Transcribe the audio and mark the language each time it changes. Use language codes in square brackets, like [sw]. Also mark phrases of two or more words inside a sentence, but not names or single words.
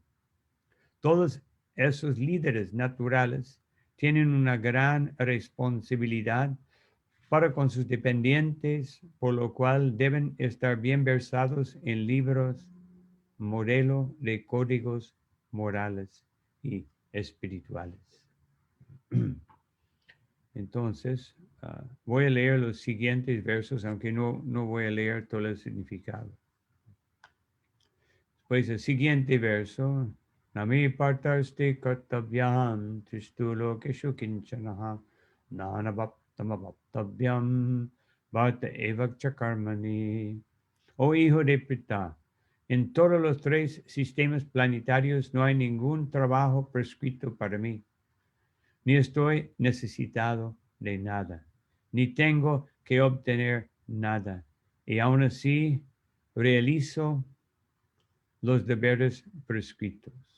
[es] Todos esos líderes naturales tienen una gran responsabilidad para con sus dependientes, por lo cual deben estar bien versados en libros, modelo de códigos morales y espirituales. Entonces, voy a leer los siguientes versos, aunque no voy a leer todo el significado. Pues el siguiente verso, [sa] Nami partaste kartavyam tristulo keshu kinchanaha nanabhaptamabhaptavyam bharta evakcha karmani. [es] Oh hijo de Pritha, en todos los tres sistemas planetarios no hay ningún trabajo prescrito para mí, ni estoy necesitado de nada, ni tengo que obtener nada, y aún así realizo los deberes prescritos.